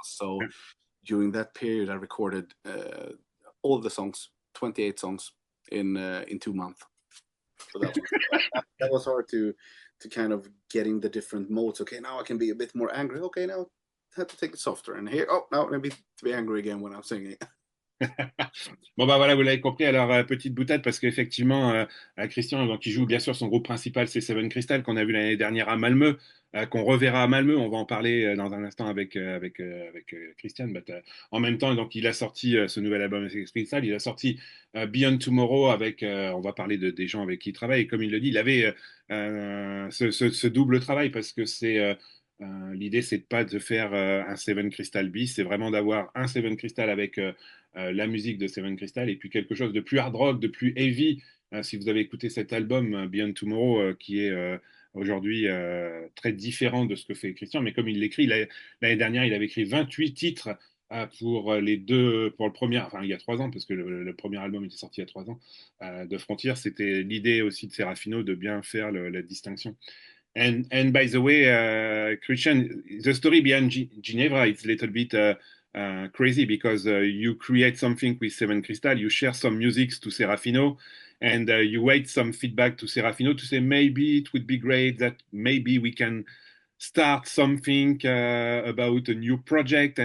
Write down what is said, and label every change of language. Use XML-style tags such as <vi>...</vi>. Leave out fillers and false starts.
<en>So during that period, I recorded all the songs, 28 songs in 2 months. So that was hard to kind of getting the different modes. Okay, now I can be a bit more angry. Okay, now I have to take it softer. And here, now maybe to be angry again when I'm singing.</en> <fr>Bon voilà, vous l'avez compris. Alors petite boutade parce qu'effectivement Kristian, donc, qui joue bien sûr, son groupe principal, c'est Seven Crystal, qu'on a vu l'année dernière à Malmö, qu'on reverra à Malmö. On va en parler dans un instant avec Kristian. En même temps, donc il a sorti ce nouvel album avec Crystal. Il a sorti Beyond Tomorrow avec on va parler des gens avec qui il travaille. Et comme il le dit, il avait ce double travail parce que l'idée, c'est pas de faire un Seven Crystal bis, c'est vraiment d'avoir un Seven Crystal avec la musique de Seven Crystal et puis quelque chose de plus hard rock, de plus heavy. Si vous avez écouté cet album Beyond Tomorrow, qui est aujourd'hui très différent de ce que fait Kristian, mais comme il l'écrit, l'année dernière, il avait écrit 28 titres pour le premier, enfin il y a 3 ans, parce que le premier album était sorti il y a 3 ans, de Frontiers. C'était l'idée aussi de Serafino de bien faire la distinction.</fr> <en>And by the way, Kristian, the story behind Ginevra, it's a little bit crazy because you create something with Seven Crystal, you share some music to Serafino, and you wait some feedback to Serafino to say maybe it would be great that maybe we can start something about a new project.</en>